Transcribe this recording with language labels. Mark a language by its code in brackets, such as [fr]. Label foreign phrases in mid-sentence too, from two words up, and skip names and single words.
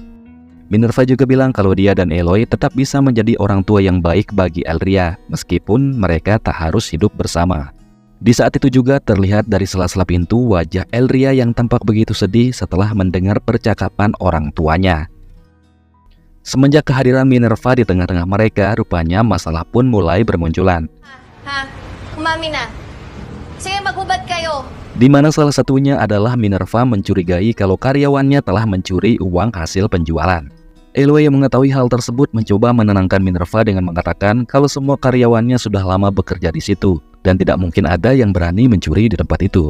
[id] Minerva juga bilang kalau dia dan Eloy tetap bisa menjadi orang tua yang baik bagi Elria, meskipun mereka tak harus hidup bersama. Di saat itu juga terlihat dari sela-sela pintu wajah Elria yang tampak begitu sedih setelah mendengar percakapan orang tuanya. Semenjak kehadiran Minerva di tengah-tengah mereka, rupanya masalah pun mulai bermunculan. [tl] Umami na. Sige, maghubad kayo. [id] Di mana salah satunya adalah Minerva mencurigai kalau karyawannya telah mencuri uang hasil penjualan. Eloy yang mengetahui hal tersebut mencoba menenangkan Minerva dengan mengatakan kalau semua karyawannya sudah lama bekerja di situ dan tidak mungkin ada yang berani mencuri di tempat itu.